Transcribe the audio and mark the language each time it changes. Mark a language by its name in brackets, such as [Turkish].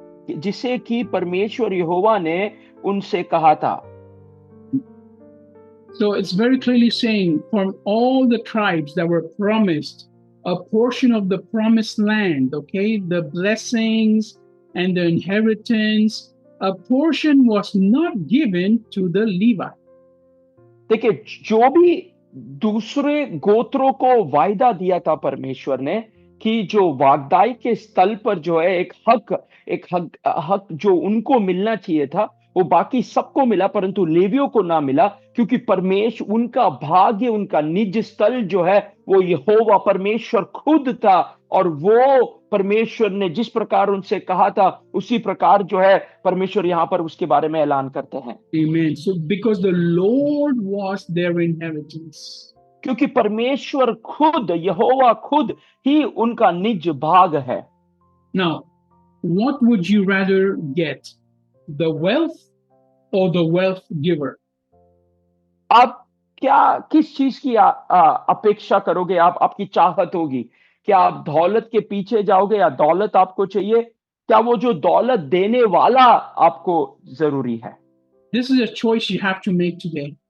[Hindi] जिसे कि परमेश्वर यहोवा ने उनसे कहा था। [English] So it's very clearly saying from all the tribes that were promised a portion of the promised land, okay, the blessings and the inheritance, a portion was not given to the Levite. [Hindi] देखिए, जो भी दूसरे गोत्रों को वायदा दिया था परमेश्वर ने कि जो वागदाई के स्थल पर जो है एक हक जो उनको मिलना चाहिए था, वो बाकी सबको मिला, परंतु लेवियों को ना मिला, क्योंकि परमेश्वर उनका भाग्य, उनका निज स्थल जो है वो यहोवा परमेश्वर खुद था, और वो परमेश्वर ने जिस प्रकार उनसे कहा था उसी प्रकार जो है परमेश्वर यहाँ पर उसके बारे में ऐलान करते हैं। [English] Amen. So because the Lord was their inheritance. [Hindi] क्योंकि परमेश्वर खुद, यहोवा खुद ही उनका निज भाग है। [English] Now, what would you rather get? The wealth or the wealth giver? [Hindi] आप क्या किस चीज की अपेक्षा करोगे? आपकी चाहत होगी क्या आप दौलत के पीछे जाओगे या दौलत आपको चाहिए? क्या वो जो दौलत देने वाला आपको जरूरी है? [English] This is a choice you have to make today.